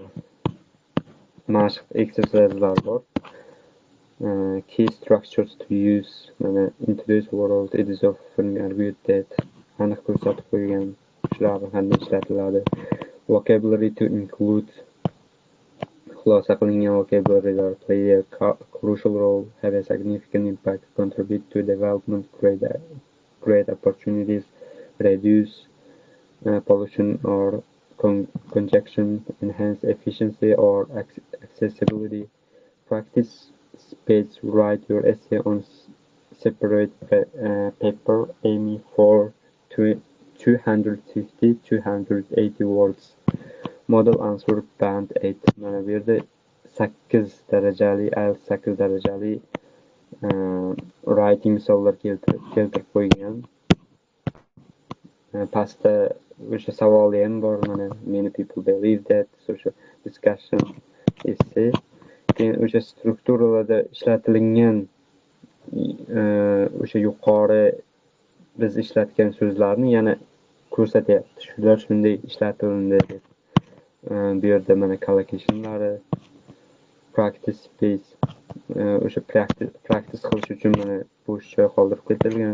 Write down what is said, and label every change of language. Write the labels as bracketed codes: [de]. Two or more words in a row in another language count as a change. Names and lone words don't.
[uz] Mashq exercise'lar bor. [en] Key structures to use. In today's world, it is often argued that [uz] aniq ko'rsatib qo'ygan shular qanday ishlatiladi. [en] Vocabulary to include [uz] xulosa qilingan [en] vocabulary'lar play a crucial role, have a significant impact, contribute to development, create opportunities, reduce pollution or congestion, enhance efficiency or accessibility. Practice space, write your essay on separate paper aiming for 250-280 words. Model answer band 8. [uz] Mana bu yerda 8 darajali, IELTS 8 darajali writing misollar keltirib qo'ygan. Pastda o'sha savoli ham bor mana. [en] Many people believe that social discussion essay. [uz] Keyin o'sha strukturalarda ishlatilgan o'sha yuqori biz ishlatgan so'zlarni yana ko'rsatyapti. Shular shunday ishlatildi deb. Bu yerda mana collocationlari, [en] practice space, [uz] o'sha practice qilish uchun mana bo'sh joy qoldirib ketilgan.